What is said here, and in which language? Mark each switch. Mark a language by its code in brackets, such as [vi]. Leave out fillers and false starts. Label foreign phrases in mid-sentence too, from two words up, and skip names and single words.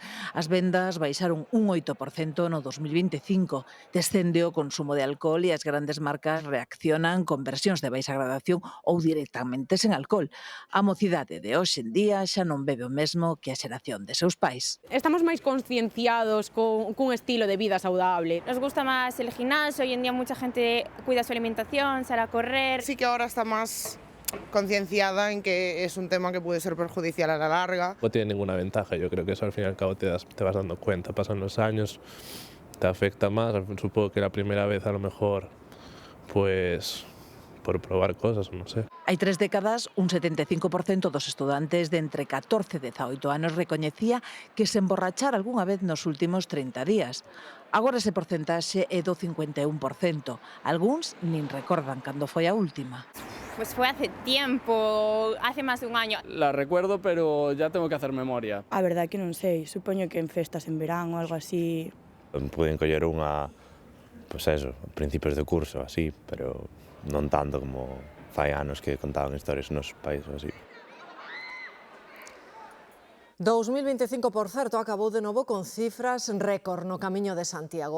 [gl] As vendas baixaron un 8% no 2025, descende o consumo de alcohol e as grandes marcas reaccionan con versións de baixa gradación ou directamente sen alcohol. A mocidade de hoxe en día xa non bebe o mesmo que a xeración de seus pais. Estamos máis concienciados cun estilo de vida saudable. [es] Nos gusta máis el gimnasio, hoy en día mucha gente cuida su alimentación, sale a correr. Sí que ahora está más concienciada en que es un tema que puede ser perjudicial a la larga. No tiene ninguna ventaja, yo creo que eso al fin y al cabo te vas dando cuenta, pasan los años, te afecta más, supongo que la primera vez a lo mejor pues por probar cosas, no sé. [gl] Hai 3 décadas, un 75% dos estudantes de entre 14 e 18 anos recoñecía que se emborrachara algunha vez nos últimos 30 días. Agora ese porcentaxe é do 51%. Algúns nin recordan cando foi a última. [es] Pues fue hace tiempo, hace más de un año. La recuerdo, pero ya tengo que hacer memoria. [gl] A verdade que non sei, supoño que en festas en verán ou algo así. Pueden coller unha, pois eso, principios de curso, así, pero non tanto como fai anos que contaban historias nos países así. 2025, por certo, acabou de novo con cifras récord no Camiño de Santiago.